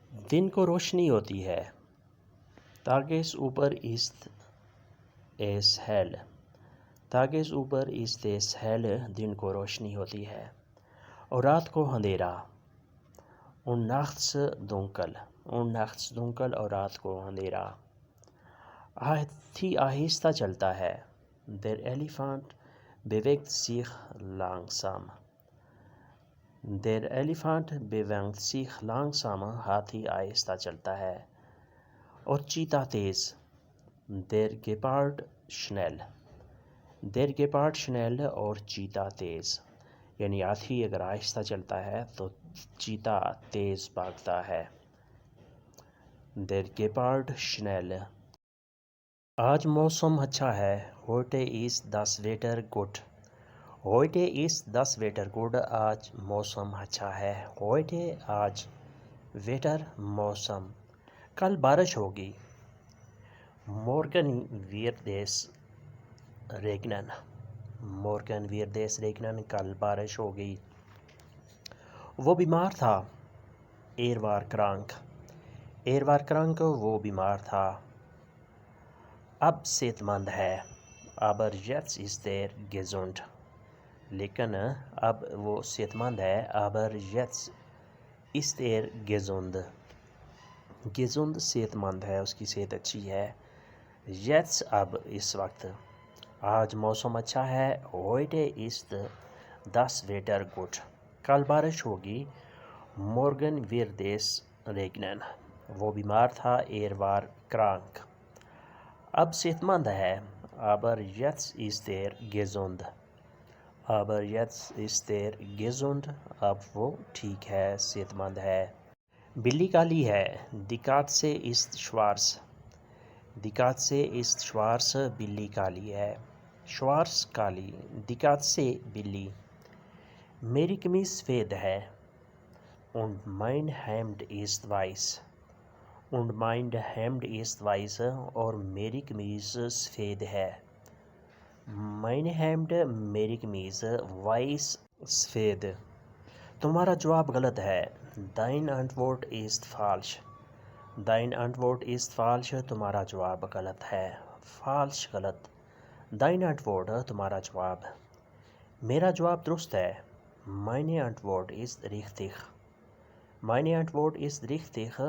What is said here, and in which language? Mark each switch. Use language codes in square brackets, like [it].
[ur] دن کو روشنی ہوتی ہے. [de] Tagesufer ist es hell. Tagesufer ist es hell [ur] دن کو روشنی ہوتی ہے. اور رات کو اندھیرا. [de] Und nachts dunkel. Und nachts dunkel [ur] اور رات کو اندھیرا. ہاتھی آہستہ چلتا ہے. [de] Der Elefant bewegt sich langsam. Der Elefant bewegt sich langsam [ur] ہاتھی آہستہ چلتا ہے. اور چیتا تیز. [de] Der Gepard schnell. Der Gepard schnell [ur] اور چیتا تیز. یعنی ہاتھی اگر آہستہ چلتا ہے تو چیتا تیز بھاگتا ہے. [de] Der Gepard schnell. [ur] آج موسم اچھا ہے. [de] Heute ist das Wetter gut. Heute ist das Wetter gut. [ur] آج موسم اچھا ہے. Heute آج. Wetter موسم. کل بارش ہوگی. [de] Morgen wird es regnen. Morgen wird es regnen. [ur] کل بارش ہوگی. وہ بیمار تھا. [de] Er war krank. Er war krank [ur] وہ بیمار تھا. اب صحت مند ہے. [de] Aber jetzt ist er gesund. [ur] لیکن اب وہ صحت مند ہے. [de] Aber jetzt ist er gesund. [ur] gesund صحت مند ہے, اس کی صحت اچھی ہے. jetzt اب اس وقت. آج موسم اچھا ہے. [de] Heute ist das Wetter gut. [ur] کل بارش ہوگی. [de] Morgen wird es regnen. [ur] وہ بیمار تھا. [de] Er war krank. [ur] اب صحت مند ہے. [de] Aber jetzt ist er gesund. Aber jetzt ist er gesund. [ur] اب وہ ٹھیک ہے, صحت مند ہے. بلی کالی ہے. [de] Die Katze ist schwarz. Die Katze ist schwarz. [ur] بلی کالی ہے. schwarz کالی. Die Katze بلی. میری قمیض سفید ہے. [de] Und mein Hemd ist weiß. Und mein Hemd ist weiß [ur] اور میری قمیض سفید ہے. mein Hemd میری قمیض weiß سفید. تمہارا جواب غلط ہے. [de] Dein Antwort ist falsch. Dein Antwort ist falsch. [ur] تمہارا جواب غلط ہے. falsch غلط. Dein Antwort تمہارا جواب. میرا جواب درست ہے. [de] Meine Antwort ist richtig. Meine Antwort ist richtig.